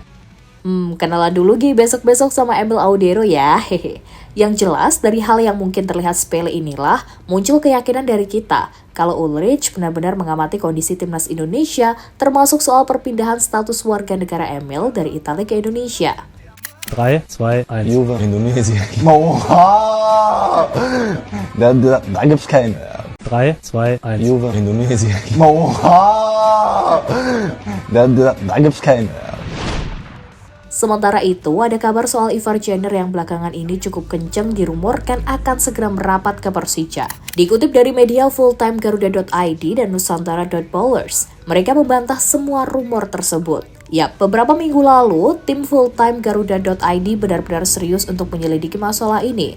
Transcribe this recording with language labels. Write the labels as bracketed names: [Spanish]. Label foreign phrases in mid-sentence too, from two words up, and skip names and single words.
[Indonesian] Kenalan dulu Gi besok-besok sama Emil Audero ya, hehe. Yang jelas, dari hal yang mungkin terlihat sepele inilah, muncul keyakinan dari kita kalau Ulrich benar-benar mengamati kondisi timnas Indonesia, termasuk soal perpindahan status warga negara Emil dari Italia ke Indonesia. 3, 2, 1. Juve, Indonesia. [German] Oha! Da gibt's keinen. [Indonesian] 3, 2, 1. [German] Juve, Indonesia. Oha! Da gibt's keinen. [Indonesian] Sementara itu, ada kabar soal Ivar Jenner yang belakangan ini cukup kenceng dirumorkan akan segera merapat ke Persija. Dikutip dari media fulltimegaruda.id dan nusantara.bowlers, mereka membantah semua rumor tersebut. Yap, beberapa minggu lalu, tim fulltimegaruda.id benar-benar serius untuk menyelidiki masalah ini.